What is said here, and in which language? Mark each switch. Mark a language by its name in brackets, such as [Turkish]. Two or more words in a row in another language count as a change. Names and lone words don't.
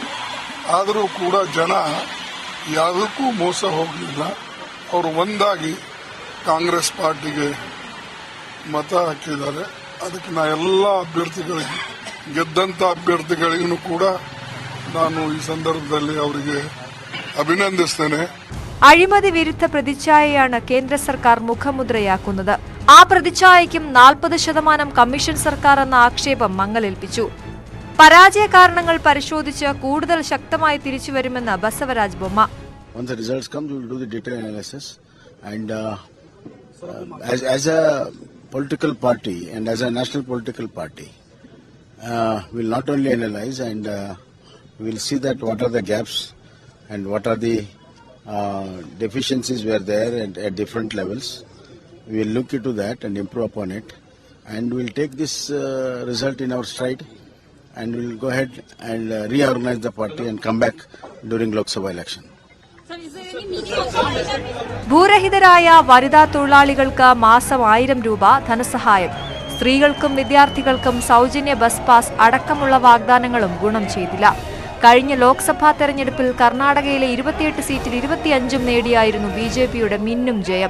[Kannada] ಆದರೂ ಕೂಡ ಜನ ಯಾವುದಕ್ಕೂ ಮೋಸ ಹೋಗಲಿಲ್ಲ. ಅವರು ಒಂದಾಗಿ ಕಾಂಗ್ರೆಸ್ ಪಾರ್ಟಿಗೆ ಮತ ಹಾಕಿದ್ದಾರೆ. ಅದಕ್ಕೆ ನಾ ಎಲ್ಲ ಅಭ್ಯರ್ಥಿಗಳಿಗೆ, ಗೆದ್ದಂತ ಅಭ್ಯರ್ಥಿಗಳಿಗೂ ಕೂಡ ನಾನು ಈ ಸಂದರ್ಭದಲ್ಲಿ ಅವರಿಗೆ അഭിനന്ദിസ്തനെ. [Malayalam] അഴിമതി വിരുദ്ധ പ്രതിച്ഛായയാണ് കേന്ദ്ര സർക്കാർ മുഖമുദ്രയാക്കുന്നത്. ആ പ്രതിച്ഛായയ്ക്കും 40% കമ്മീഷൻ സർക്കാർ എന്ന ആക്ഷേപം മങ്ങലേൽപ്പിച്ചു. പരാജയ കാരണങ്ങൾ പരിശോധിച്ച് കൂടുതൽ ശക്തമായി തിരിച്ചുവരുമെന്ന് ബസവരാജ് ബൊമ്മ. [English] Once the results come, we will do the detailed analysis. And as a political party and as a national political party, we will not only analyze and we will see that what are the gaps and what are the deficiencies were there at different levels. We will look into that and improve upon it. And we will take this result in our stride and we will go ahead and reorganize the party and come back during Lok Sabha election. [Malayalam] ഭൂരഹിതരായ വനിതാ തൊഴിലാളികൾക്ക് മാസം 1000 രൂപ ധനസഹായം. സ്ത്രീകൾക്കും വിദ്യാർത്ഥികൾക്കും സൗജന്യ [English] bus pass [Malayalam] അടക്കമുള്ള വാഗ്ദാനങ്ങളും ഗുണം ചെയ്തില്ല. കഴിഞ്ഞ ലോക്സഭാ തെരഞ്ഞെടുപ്പിൽ കർണാടകയിലെ 28 സീറ്റിൽ 25 നേടിയായിരുന്നു BJPയുടെ മിന്നും ജയം.